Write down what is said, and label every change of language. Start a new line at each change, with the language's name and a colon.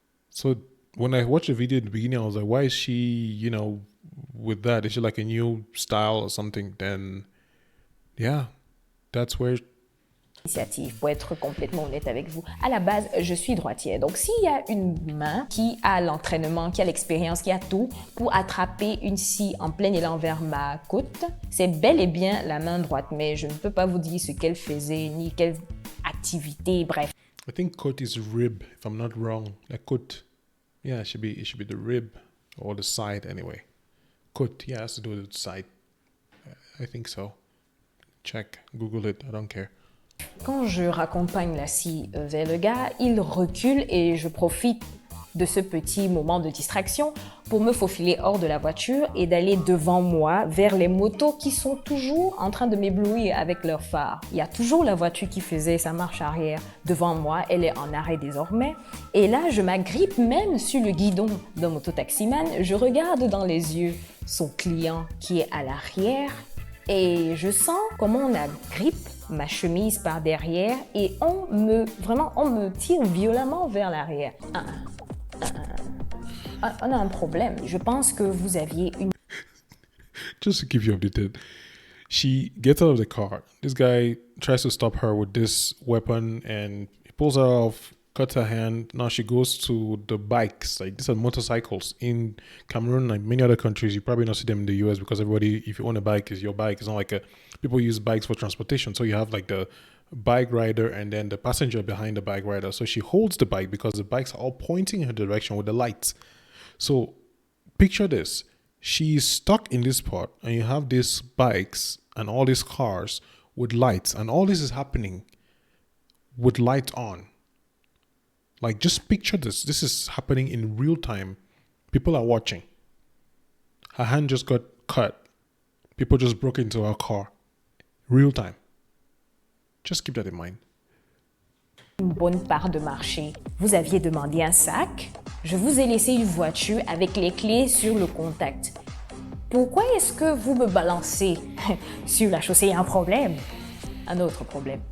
English: So when I watched the video in the beginning, I was like, why is she, with that? Is she like a new style or something? Then, yeah, that's where...
French: Pour être complètement honnête avec vous, à la base, je suis droitière. Donc, s'il y a une main qui a l'entraînement, qui a l'expérience, qui a tout pour attraper une scie en plein élan vers ma côte, c'est bel et bien la main droite. Mais je ne peux pas vous dire ce qu'elle faisait, ni quelle activité, bref. I think côte is rib, if I'm not wrong. Like côte, yeah, it should be the rib or the side anyway. Côte, yeah, it has to do with the side. I think so. Check, Google it, I don't care. Quand je raccompagne la scie vers le gars, il recule et je profite de ce petit moment de distraction pour me faufiler hors de la voiture et d'aller devant moi vers les motos qui sont toujours en train de m'éblouir avec leurs phares. Il y a toujours la voiture qui faisait sa marche arrière devant moi, elle est en arrêt désormais. Et là, je m'agrippe même sur le guidon d'un mototaximan, je regarde dans les yeux son client qui est à l'arrière et je sens comment on agrippe ma chemise par derrière et on me tire violemment vers l'arrière. On a un problème. Je pense que vous aviez une...
English: Just to keep you updated, she gets out of the car. This guy tries to stop her with this weapon and he pulls her off, cuts her hand. Now she goes to the bikes. Like, these are motorcycles. In Cameroon, like many other countries, you probably not see them in the US because everybody, if you own a bike, is your bike. It's not like people use bikes for transportation. So you have like the bike rider and then the passenger behind the bike rider. So she holds the bike because the bikes are all pointing in her direction with the lights. So picture this. She's stuck in this spot and you have these bikes and all these cars with lights, and all this is happening with lights on. Like, just picture this. This is happening in real time. People are watching. Her hand just got cut. People just broke into her car. Real time. Just keep that in mind.
French: Une bonne part de marché. Vous aviez demandé un sac. Je vous ai laissé une voiture avec les clés sur le contact. Pourquoi est-ce que vous me balancez sur la chaussée? Il y a un problème. Un autre problème.